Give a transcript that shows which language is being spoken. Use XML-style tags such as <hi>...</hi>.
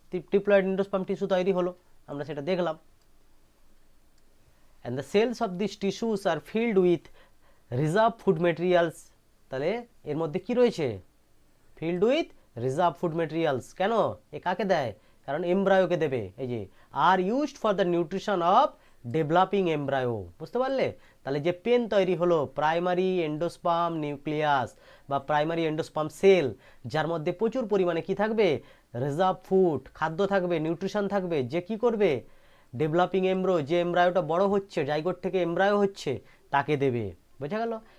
<bn>Triploid endosperm tissue তৈরি হলো, আমরা সেটা দেখলাম।</bn> <en>and the cells of these tissues are filled with reserve food materials।</en> <bn>তাহলে এর মধ্যে কি রয়েছে,</bn> <en>filled with reserve food materials।</en> <bn>কেন, এ কাকে দেয়, কারণ এমব্রায়োকে দেবে। এই যে</bn> <en>are used for the nutrition of developing embryo,</en> <bn>বুঝতে পারলে? তাহলে যে পেন তৈরি হলো, প্রাইমারি এন্ডোস্পার্ম নিউক্লিয়াস বা প্রাইমারি এন্ডোস্পার্ম সেল, যার মধ্যে প্রচুর পরিমাণে কি থাকবে, রিজার্ভ ফুড, খাদ্য থাকবে, নিউট্রিশন থাকবে, যে কি করবে, ডেভেলপিং এমব্রায়ো, যে এমব্রায়োটা বড় হচ্ছে, জাইগোট থেকে এমব্রায়ো হচ্ছে, তাকে দেবে। বোঝা গেল?</bn>